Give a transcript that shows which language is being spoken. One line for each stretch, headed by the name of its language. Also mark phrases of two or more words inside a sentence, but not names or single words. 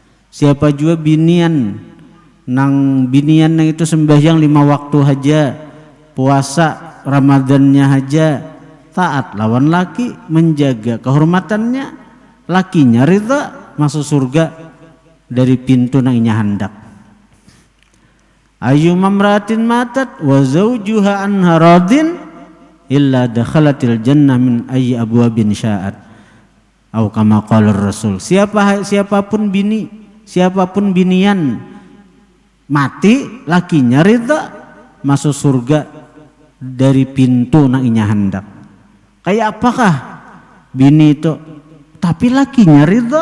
Banjar: Siapa jua binian nang itu sembahyang 5 waktu haja, puasa Ramadannya haja, taat lawan laki, menjaga kehormatannya, lakinya ridha, masuk surga dari pintu nang inya handak.
Arabic: أيما امرأة ماتت وزوجها عنها راض إلا دخلت الجنة من أي أبواب شاءت. أو كما قال رسول.
Banjar: Siapapun binian mati, lakinya ridha, masuk surga dari pintu nang inya hendak. Kayak apakah bini itu tapi lakinya ridha?